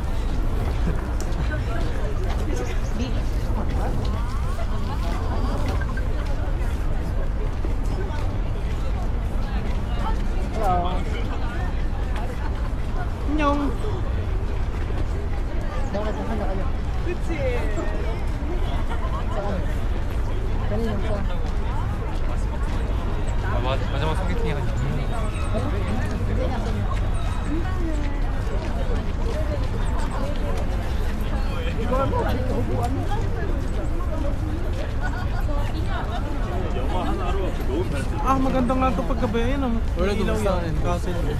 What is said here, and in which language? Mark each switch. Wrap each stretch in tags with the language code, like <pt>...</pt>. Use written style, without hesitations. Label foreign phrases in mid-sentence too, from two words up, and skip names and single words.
<en>Hello. Nyong.</en> <tl>Bakit saan na kayo? Saan? Kanina saan?</tl> <ko>마지막 소개팅 해가지고</ko> <tl>Ah, maganda nga ito paggabi. Ayan o. Ilaw yan. Castle.</tl>